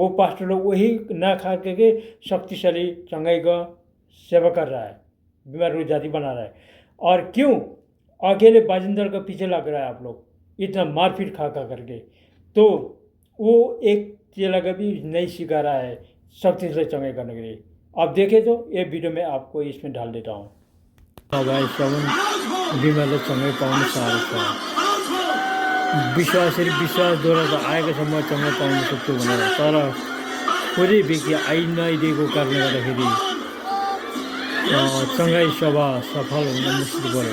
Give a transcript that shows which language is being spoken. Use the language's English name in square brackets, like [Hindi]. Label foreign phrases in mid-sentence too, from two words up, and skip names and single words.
[Hindi] वो पास्टर लोग वही ना खा के शक्तिशाली चंगाई का सेवा कर रहा है, बीमार रोग जाति बना रहा है। और क्यों अकेले बाजिंदर का पीछे लग रहा है आप लोग, इतना मारपीट खा करके। तो वो एक चेला का भी नहीं सिखा रहा है शक्तिशाली चंगाई करने के लिए। आप देखें तो ये वीडियो में आपको इसमें डाल देता हूँ। [Nepali] बिमारलाई चंगाई पाउन साह्रो छ, विश्वासद्वारा त आएको छ म चंगाई पाउन सक्छु भनेर, तर कोही व्यक्ति नआइदिएको कारणले गर्दाखेरि चंगाई सभा सफल हुन मुस्किल पर्यो।